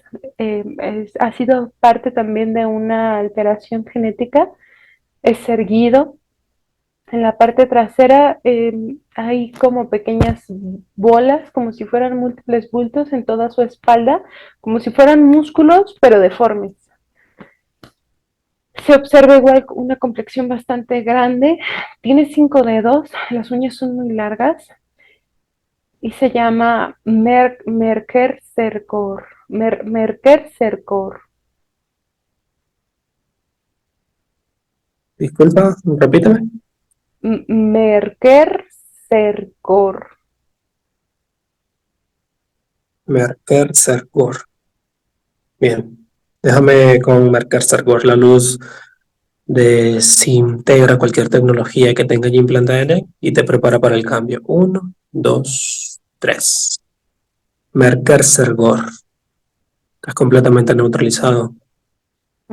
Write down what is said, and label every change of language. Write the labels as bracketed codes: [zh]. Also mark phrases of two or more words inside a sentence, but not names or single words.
[es] Ha sido parte también de una alteración genética, es erguido, en la parte trasera hay como pequeñas bolas, como si fueran múltiples bultos en toda su espalda, como si fueran músculos, pero deformes. Se observa igual una complexión bastante grande, tiene 5 dedos, las uñas son muy largas y se llama Merker Cercor. Merker Cercor. Disculpa, repíteme. Merker Cercor. Merker Sergor. Bien. Déjame con Merker Sergor. La luz desintegra cualquier tecnología que tenga allí implantada en él y te prepara para el cambio. Uno, dos, tres. Merker Sergor. Estás completamente neutralizado.